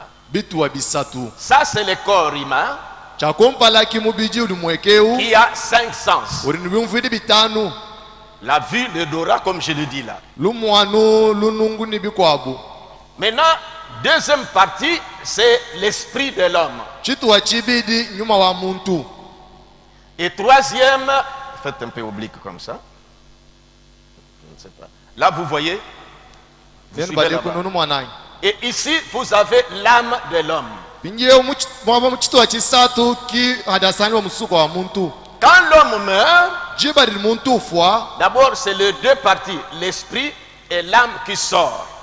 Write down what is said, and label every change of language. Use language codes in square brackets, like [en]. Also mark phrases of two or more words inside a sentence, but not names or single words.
[lua] bituwa bisatu [fr] Ça, c'est le corps humain [lua] chakompalaki mubiji uli mwekeu [fr] qui a 5 sens. [lua] uli ni bimvidi bitanu [fr] La vue, l'odorat, comme je le dis là. [lua] lumwanu lunungu ni bikwabu. [fr] Maintenant, deuxième partie, c'est l'esprit de l'homme. [lua] Chituwa chibidi nyuma wa muntu. [fr] Et troisième, faites un peu oblique comme ça. Je ne sais pas. Là, vous voyez. Vous suivez là-bas. Et ici, vous avez l'âme de l'homme. Quand l'homme meurt, d'abord, c'est les deux parties, l'esprit et l'âme qui sort.